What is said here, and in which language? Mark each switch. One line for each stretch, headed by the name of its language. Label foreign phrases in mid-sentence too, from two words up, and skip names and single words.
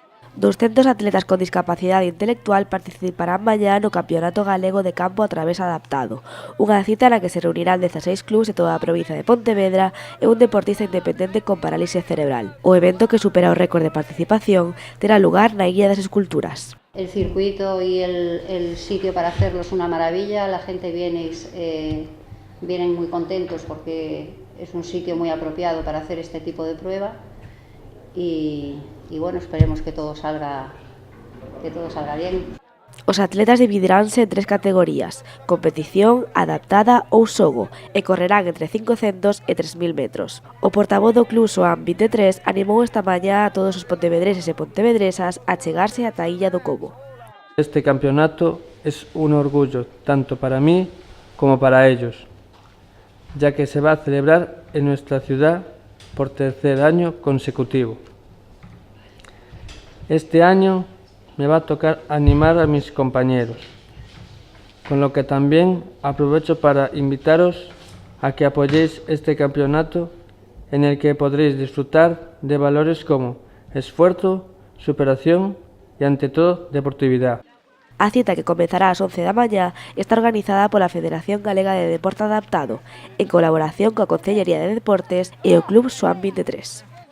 Galician: 200 atletas con discapacidade intelectual participarán mañá no Campeonato Galego de Campo a través adaptado, unha cita na que se reunirán 16 clubs de toda a provincia de Pontevedra e un deportista independente con parálisis cerebral. O evento, que supera o récord de participación, terá lugar na Illa das Esculturas.
Spanish: El circuito y el sitio para hacerlo es una maravilla, la gente vienen muy contentos porque es un sitio muy apropiado para hacer este tipo de prueba y bueno, esperemos que todo salga bien.
Galician: Os atletas dividiránse en 3 categorías: competición, adaptada ou xogo, e correrán entre 500 e 3000 metros. O portavoz do Club Soam 23 animou esta mañá a todos os pontevedreses e pontevedresas a chegarse ata a Illa do Cobo.
Spanish: Este campeonato es un orgullo tanto para mí como para ellos, ya que se va a celebrar en nuestra ciudad por tercer año consecutivo. Este año me va a tocar animar a mis compañeros, con lo que también aprovecho para invitaros a que apoyéis este campeonato en el que podréis disfrutar de valores como esfuerzo, superación y, ante todo, deportividad.
Galician: A cita, que comezará ás 11 da mañá, está organizada pola Federación Galega de Deporte Adaptado, en colaboración coa Concellería de Deportes e o Club Soam 23.